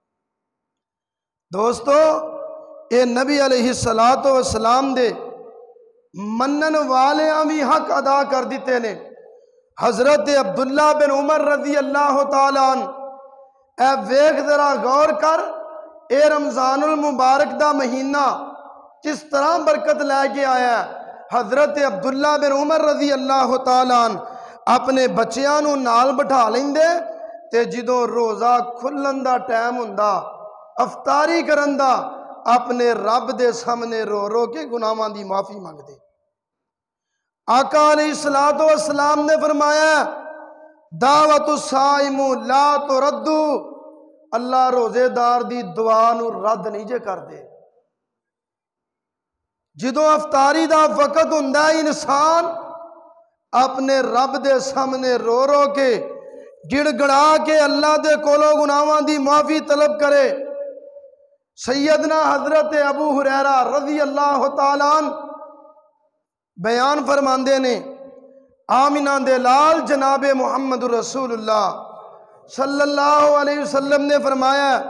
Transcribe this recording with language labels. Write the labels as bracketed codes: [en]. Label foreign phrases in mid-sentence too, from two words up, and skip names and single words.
[pa] دوستو اے نبی [ar] علیہ السلام [pa] دے منن والیاں بھی حق ادا کر دیتے نے حضرت عبداللہ بن عمر [ar] رضی اللہ تعالیٰ عنہ [pa] اے ویکھ ذرا غور کر اے رمضان المبارک دا مہینہ کس طرح برکت لے کے آیا ہے حضرت عبداللہ بن عمر [ar] رضی اللہ تعالیٰ عنہ [pa] اپنے بچیاں نو نال بٹھا لیندے تے جدوں روزہ کھلن دا ٹائم ہوندا افطاری کرن دا اپنے رب دے سامنے رو رو کے گناہاں دی معافی مانگ دے آقا [ar] علیہ السلام [pa] نے فرمایا [ar] دعوت الصائم لا ترد [pa] اللہ روزے دار دی دعا نو رد نہیں جے کر دے جدوں افطاری دا وقت ہوندا انسان اپنے رب دے سامنے رو رو کے گڑ گڑا کے اللہ دے کولوں گناہاں دی معافی طلب کرے سیدنا حضرت ابو ہریرہ [ar] رضی اللہ تعالیٰ عنہ [pa] بیان فرماندے نے آمنہ دے لال جناب محمد رسول اللہ [ar] صلی اللہ علیہ وسلم [pa] نے فرمایا